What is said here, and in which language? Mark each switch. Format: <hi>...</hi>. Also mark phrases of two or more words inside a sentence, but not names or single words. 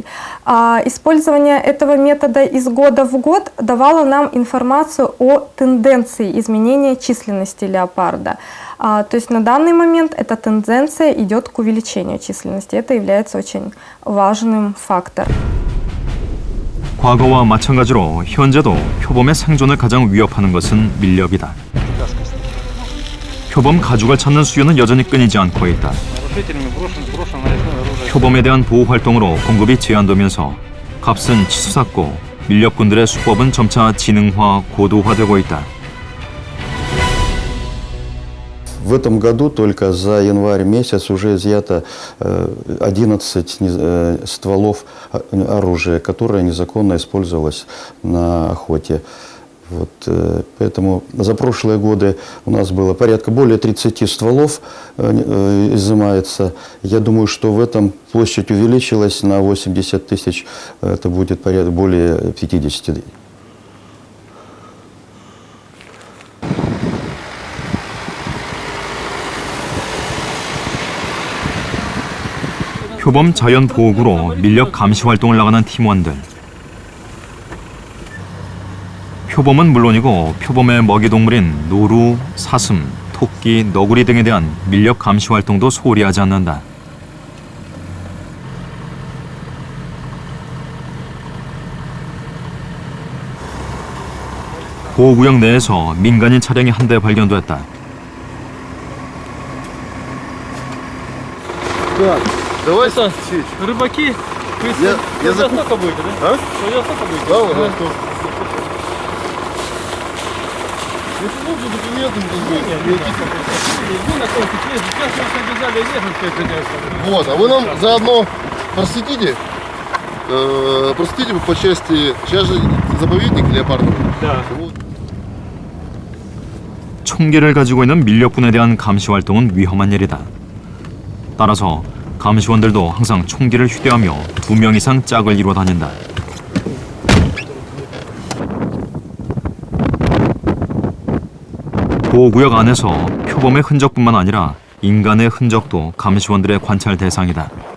<ru>Использование этого метода из года в год давало нам информацию о тенденции изменения численности леопарда. То есть на данный момент эта тенденция идет к увеличению численности. Это является очень важным фактором.</ru> <ko>과거와 마찬가지로 현재도 표범의 생존을 가장 위협하는 것은 밀렵이다. 표범 가죽을 찾는 수요는 여전히 끊이지 않고 있다. 표범에 대한 보호 활동으로 공급이 제한되면서 값은 치솟았고 밀렵꾼들의 수법은 점차 지능화, 고도화되고 있다.</ko> <ru>В этом году только за январь месяц уже изъято 11 стволов оружия, которое незаконно использовалось на охоте. Вот, поэтому за прошлые годы у нас было порядка более 30 стволов изымается. Я думаю, что в этом площадь увеличилась на 80 тысяч, это будет порядка более 50.</ru> <ko>표범 자연보호구로 밀렵 감시 활동을 나가는 팀원들. 표범은 물론이고 표범의 먹이동물인 노루, 사슴, 토끼, 너구리 등에 대한 밀렵 감시 활동도 소홀히 하지 않는다. 보호구역 내에서 민간인 차량이 한 대 발견됐다.</ko> <ru>Давай. Рыбаки, Я сколько будете, да? Сколько будете? Да, вот. Если нужно документы, вы находитесь, сейчас нас обязали ехать, Вот, а вы нам заодно просветите, по части, сейчас же заповедник леопардовый. Да.</ru> <ko>총기를 가지고 있는 밀렵꾼에 대한 감시 활동은 위험한 일이다. 따라서 감시원들도 항상 총기를 휴대하며 2명 이상 짝을 이루어 다닌다. 보호구역 안에서 표범의 흔적뿐만 아니라 인간의 흔적도 감시원들의 관찰 대상이다.</ko>